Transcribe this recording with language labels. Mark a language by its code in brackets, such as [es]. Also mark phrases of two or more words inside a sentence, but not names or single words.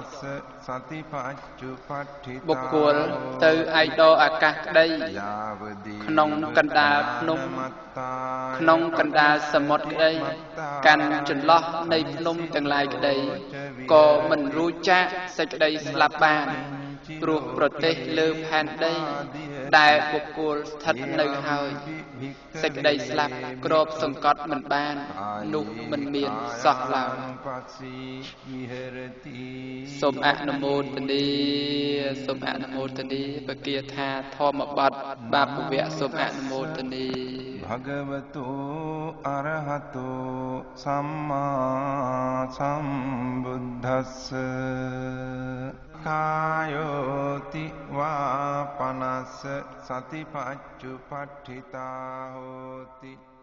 [km] បុគ្គលទៅឯដរអាកាសក្តីក្នុងកណ្ដាលភ្នំក្នុងកណ្ដាលសមុទ្រក្តីកាន់ចន្លោះនៃភ្នំទាំងឡាយក្តីក៏មិនរួចចាកសេចក្តីស្លាប់បានព្រោះប្រទេសលើផែនដីដែលបុគ្គលស្ថិតនៅហើយសេចក្តីស្លាប់គ្របសង្កត់មិនបាននោះមិនមានសោះឡើយ សូមអនុមោទនាសូមអនុមោទនាបគាថាធម្មបទបាបវៈសូមអនុមោទនា [pi] Bhagavato Arahato Samma Sambuddhassa Kayoti Vapanassa Satipacchupattita Hoti